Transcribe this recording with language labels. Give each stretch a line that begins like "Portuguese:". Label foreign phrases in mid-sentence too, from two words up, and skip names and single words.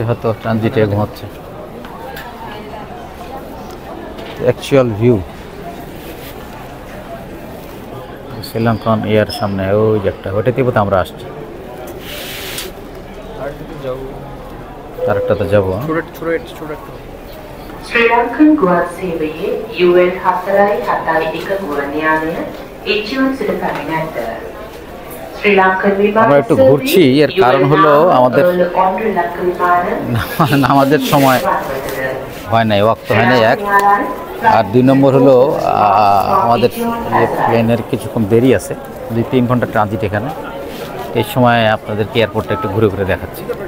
Bangla: হয়তো ট্রানজিটে ঘুমাচ্ছে। অ্যাকচুয়াল ভিউ শ্রীলঙ্কান এয়ার সামনে ওই যে একটা, ওইটাতে বোধহয় আমরা আসছি। আরেকটাতে যাবো।
Sinhala: ශ්‍රීලංකන් ගුවන් සේවයේ UN 4.71 ගුවන් යානය එචියුන් සිට පැමිණ ඇත. ශ්‍රී ලංකන් විමාන
Bangla: আমরা একটু ঘুরছি, এর কারণ হলো আমাদের আমাদের সময় হয় নাই, ওয়াক্ত হয় নাই এক, আর 2 নম্বর হলো আমাদের প্লেনের কিছুক্ষণ দেরি আছে, 2-3 ঘন্টা ট্রানজিট এখানে। এই সময় আপনাদেরকে এয়ারপোর্টটা একটু ঘুরে ঘুরে দেখাচ্ছি।